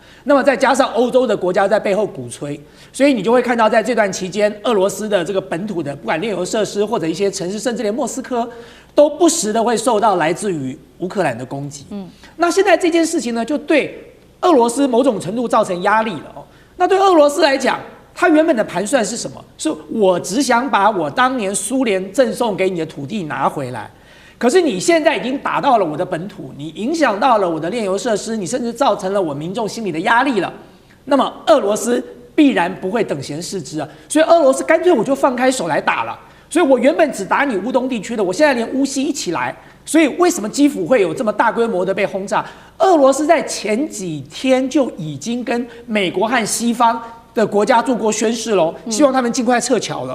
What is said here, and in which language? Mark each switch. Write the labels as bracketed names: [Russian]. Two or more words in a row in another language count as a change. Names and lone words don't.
[Chinese] 那麼再加上歐洲的國家在背後鼓吹，所以你就會看到在這段期間，俄羅斯的這個本土的不管煉油設施或者一些城市，甚至連莫斯科，都不時的會受到來自於烏克蘭的攻擊。那現在這件事情呢，就對俄羅斯某種程度造成壓力了哦。那对俄羅斯來講，他原本的盘算是什麼？是我只想把我當年蘇聯贈送給你的土地拿回來。可是你現在已經打到了我的本土，你影響到了我的煉油設施，你甚至造成了我民眾心裡的壓力了。那麼俄羅斯必然不會等閒視之啊，所以俄羅斯乾脆我就放開手來打了。所以我原本只打你烏東地區的，我現在連烏西一起來。所以為什麼基輔會有這麼大規模的被轟炸？俄羅斯在前幾天就已經跟美國和西方的國家做過宣誓嘍，希望他們儘快撤僑了。